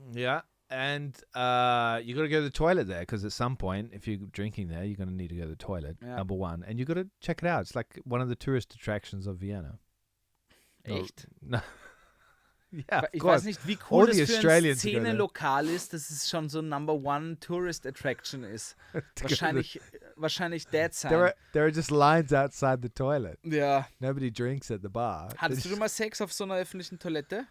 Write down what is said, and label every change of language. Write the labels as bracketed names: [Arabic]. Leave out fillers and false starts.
[English] Yeah, and you got to go to the toilet there because at some point, if you're drinking there, you're going to need to go to the toilet, number one. And you got to check it out. It's like one of the tourist attractions of Vienna. [German] Echt? [English] No. Ja, [German] ich weiß nicht, wie cool das für ein Szene-Lokal ist, dass es schon so [English] Number One Tourist Attraction [German] ist. Wahrscheinlich Dead Sign. [English] There are just lines outside the toilet. [German] Ja. [English] Nobody drinks at the bar. [German] Hattest du schon mal Sex auf so einer öffentlichen Toilette?